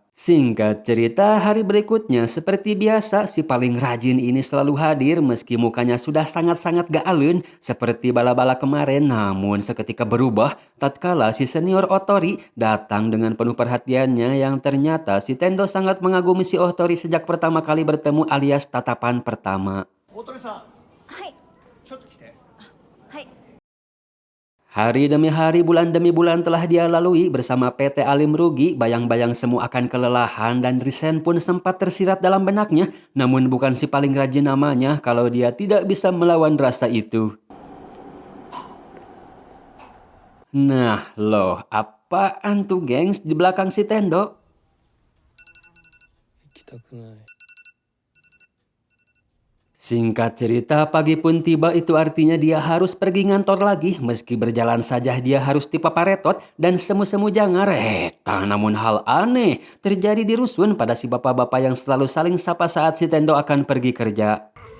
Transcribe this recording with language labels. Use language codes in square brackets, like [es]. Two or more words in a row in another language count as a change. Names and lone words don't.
[id] Singkat cerita, hari berikutnya seperti biasa si paling rajin ini selalu hadir meski mukanya sudah sangat-sangat gak alun seperti bala-bala kemarin. Namun seketika berubah tatkala si senior Otori datang dengan penuh perhatiannya, yang ternyata si Tendo sangat mengagumi si Otori sejak pertama kali bertemu alias tatapan pertama. Otori-san, [ja] はい。ちょっと来て。はい。 [id] Hari demi hari, bulan demi bulan telah dia lalui bersama PT Alim Rugi. Bayang-bayang semu akan kelelahan dan resign pun sempat tersirat dalam benaknya. Namun bukan si paling rajin namanya kalau dia tidak bisa melawan rasa itu. Nah loh, apaan tuh gengs di belakang si Tendo? [ja] 行きたくない。 [id] Singkat cerita, pagi pun tiba, itu artinya dia harus pergi ngantor lagi. Meski berjalan saja dia harus paretot dan semu-semu jangar. Namun hal aneh terjadi di rusun pada si bapak-bapak yang selalu saling sapa saat si Tendo akan pergi kerja.